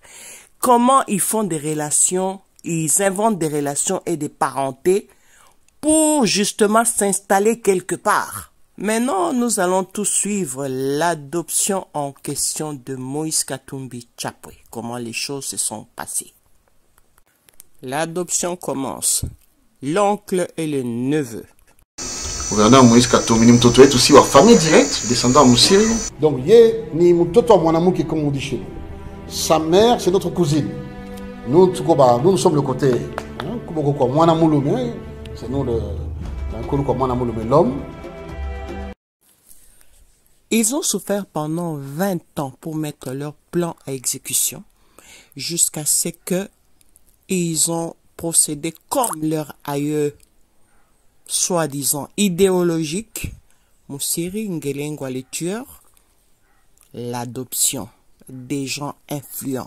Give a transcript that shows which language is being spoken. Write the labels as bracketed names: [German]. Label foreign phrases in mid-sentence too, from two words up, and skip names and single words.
[French] Comment ils font des relations, ils inventent des relations et des parentés pour justement s'installer quelque part. Maintenant, nous allons tous suivre l'adoption en question de Moïse Katumbi Chapwe. Comment les choses se sont passées. L'adoption commence. L'oncle et le neveu. [Swahili] Gouverneur Moïse Katumbi ni mtoto wetu aussi wa [French] famille directe, descendant [Swahili] Moussiri. Donc, ye ni mtoto wa mwanamke [French] comme on dit chez nous. Sa mère, c'est notre cousine. Nous sommes le côté. C'est nous l'homme. Ils ont souffert pendant 20 ans pour mettre leur plan à exécution, jusqu'à ce que ils ont procédé comme leur aïeux, soi-disant idéologique, Moussiri Ngelengwa les tueurs, l'adoption des gens influents.